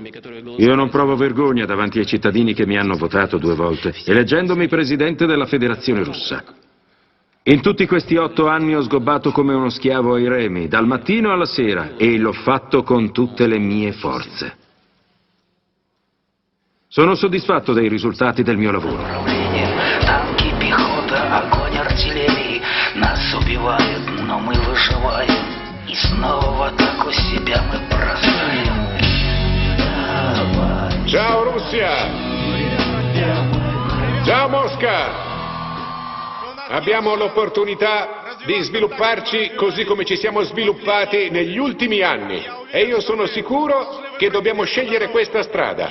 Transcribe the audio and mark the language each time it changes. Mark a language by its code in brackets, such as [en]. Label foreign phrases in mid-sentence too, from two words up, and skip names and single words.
[it] Io non provo vergogna davanti ai cittadini che mi hanno votato 2 volte, eleggendomi presidente della Federazione Russa. In tutti questi 8 anni ho sgobbato come uno schiavo ai remi, dal mattino alla sera, e l'ho fatto con tutte le mie forze. Sono soddisfatto dei risultati del mio lavoro. [ru] И снова в атаку себя мы бросаем. [it] Ciao Russia! Ciao Mosca! Abbiamo l'opportunità di svilupparci così come ci siamo sviluppati negli ultimi anni e io sono sicuro che dobbiamo scegliere questa strada.